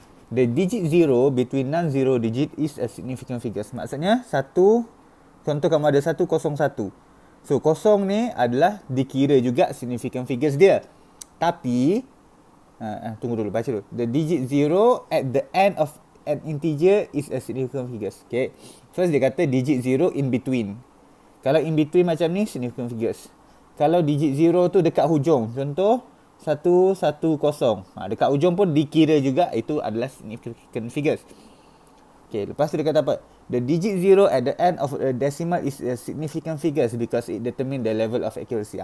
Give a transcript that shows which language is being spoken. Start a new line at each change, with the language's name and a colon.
English: The digit 0 between non-zero digit is a significant figures.
Malay: Maksudnya contoh kamu ada 101. So kosong ni adalah dikira juga significant figures dia. Tapi tunggu dulu, baca dulu.
English: The digit 0 at the end of an integer is a significant figures. Okay. First
Malay: dia kata
English: digit 0 in between. Kalau in between
Malay: macam ni,
English: significant figures.
Malay: Kalau digit 0 tu dekat hujung, contoh 110. Dekat hujung pun dikira juga itu adalah significant figures. Okay, lepas tu dia kata apa?
English: The digit 0 at the end of a decimal is a significant figures because it determine the level of accuracy.